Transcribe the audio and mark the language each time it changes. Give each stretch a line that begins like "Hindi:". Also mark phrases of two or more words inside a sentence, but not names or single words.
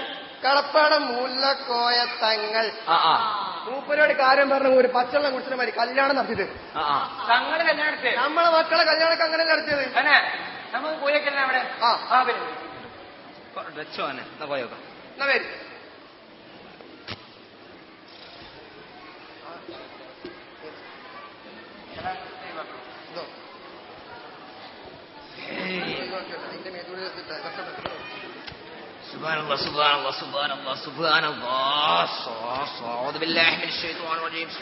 Malayalam: കളപ്പാട് മുല്ലക്കോയ തങ്ങൾ. മൂപ്പരോട് കാര്യം പറഞ്ഞ ഒരു പച്ചവെള്ളം കുടിച്ചിട്ട് മതി കല്യാണം നടത്തിയത്. തങ്ങള് കല്യാണം എടുത്തേ നമ്മളെ മക്കളെ കല്യാണമൊക്കെ അങ്ങനെ നടത്തിയത്. നമുക്ക് പോയേക്കല്ലേ അവിടെ പോയോക്കാം. എന്നാ പേര്
Arabic: سبحان الله سبحان الله سبحان الله سبحان الله أعوذ بالله من الشيطان الرجيم بسم